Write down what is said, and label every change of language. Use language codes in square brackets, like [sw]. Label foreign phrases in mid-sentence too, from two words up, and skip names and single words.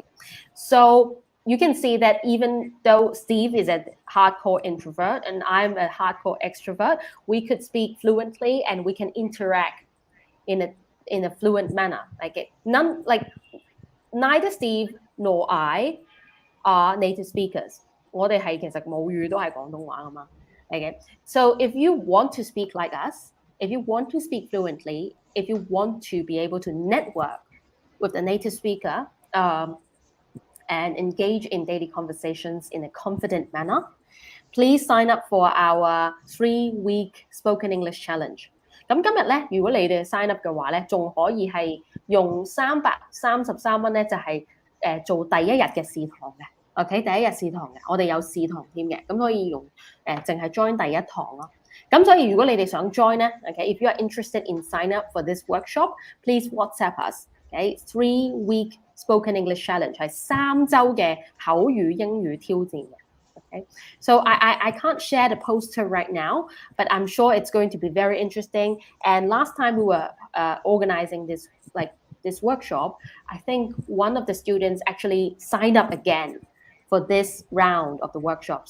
[en] So you can see that even though Steve is a hardcore introvert and I'm a hardcore extrovert, we could speak fluently and we can interact in a fluent manner. Neither Steve nor I are native speakers. [yue] 我哋係其實母語都係廣東話㗎嘛。Okay. [en] So if you want to speak like us, if you want to speak fluently, if you want to be able to network with a native speaker and engage in daily conversations in a confident manner, please sign up for our 3-week Spoken English Challenge. [yue] 咁今日咧，如果你哋 [en] sign up [yue] 嘅話咧，仲可以係用333蚊咧，就係做第一日嘅試堂嘅。OK， 第一日試堂嘅，我哋有試堂添嘅，咁可以用淨係 join 第一堂咯。咁所以如果你哋想 join 咧 [en] ，OK，if you are interested in sign up for this workshop, please WhatsApp us. [yue] OK, 3-week Spoken English Challenge 係3週嘅口語英語挑戰嘅。 [en] Okay? So I can't share the poster right now, but I'm sure it's going to be very interesting. And last time we were organizing this workshop, I think one of the students actually signed up again for this round of the workshops.